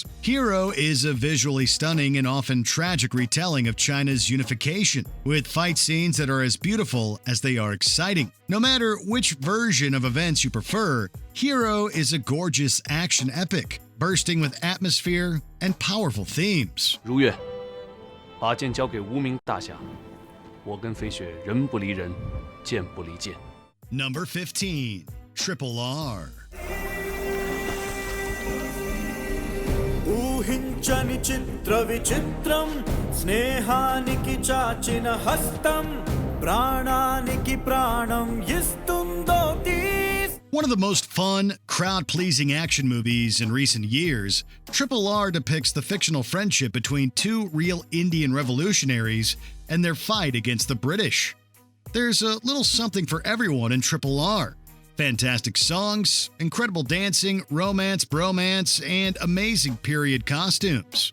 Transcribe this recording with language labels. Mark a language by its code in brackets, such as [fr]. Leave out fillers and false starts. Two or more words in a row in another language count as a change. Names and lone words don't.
[en] Hero is a visually stunning and often tragic retelling of China's unification, with fight scenes that are as beautiful as they are exciting. No matter which version of events you prefer, Hero is a gorgeous action epic, bursting with atmosphere and powerful themes. [zh] 如月，把剑交给无名大侠，我跟飞雪人不离人，剑不离剑。 [en] Number 15, Triple R. [te] ఊహించని చిత్ర విచిత్రం స్నేహానికి చాచిన హస్తం ప్రాణానికి ప్రాణం ఇస్తుందో తీస్. [en] One of the most fun, crowd-pleasing action movies in recent years, Triple R depicts the fictional friendship between two real Indian revolutionaries and their fight against the British. There's a little something for everyone in Triple R. Fantastic songs, incredible dancing, romance, bromance, and amazing period costumes.